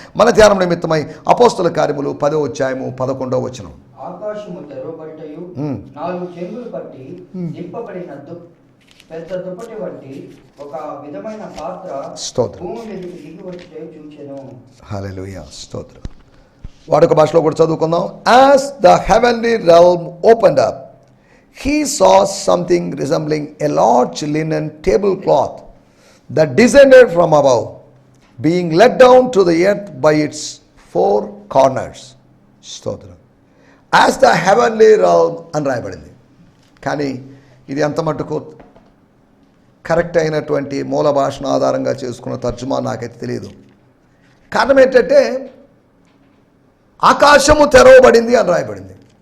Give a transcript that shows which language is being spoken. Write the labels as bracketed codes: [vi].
[te] మన ధ్యానం నిమిత్తమై అపోస్తుల కార్యములు 10వ అధ్యాయము 11వ వచనం. ఆకాశము తెరవబడిటయు 4 చెంగులు పట్టి నింపబడిన పెద్ద దుప్పటి వంటి ఒక విధమైన పాత్ర భూమి మీదకి దిగి వచ్చే చూచెను. హల్లెలూయా. స్తోత్రం. వాడుక భాషలో కూడా చదువుకుందాం. [en] As the heavenly realm opened up, he saw something resembling a large linen tablecloth that descended from above, being let down to the earth by its 4 corners. [te] స్తోత్రం. [en] As the heavenly realm [te] అని రాయబడింది, కానీ ఇది ఎంత మటుకు correct అయినటువంటి మూల భాషను ఆధారంగా చేసుకున్న తర్జుమా నాకైతే తెలియదు. కారణం ఏంటంటే ఆకాశము తెరవబడింది అని రాయబడింది.